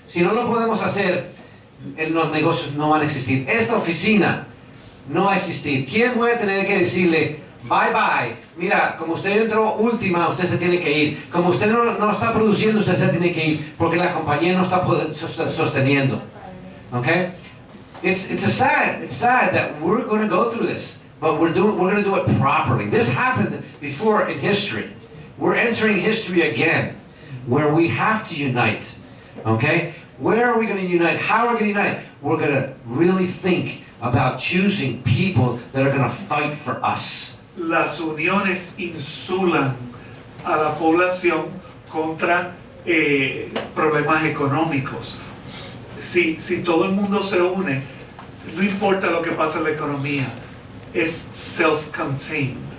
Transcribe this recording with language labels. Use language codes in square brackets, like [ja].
[es] Si no lo podemos hacer, los negocios no van a existir. Esta oficina no va a existir. ¿Quién voy a tener que decirle, [en] bye bye? [es] Mira, como usted entró última, usted se tiene que ir. Como usted no está produciendo, usted se tiene que ir porque la compañía no está sosteniendo. ¿Ok? [en] It's sad that we're going to go through this. But we're going to do it properly. This happened before in history. We're entering history again, where we have to unite. Okay? Where are we going to unite? How are we going to unite? We're going to really think about choosing people that are going to fight for us. [es] Las uniones insulan a la población contra problemas económicos. Si todo el mundo se une, no importa lo que pase en la economía, es self-contained.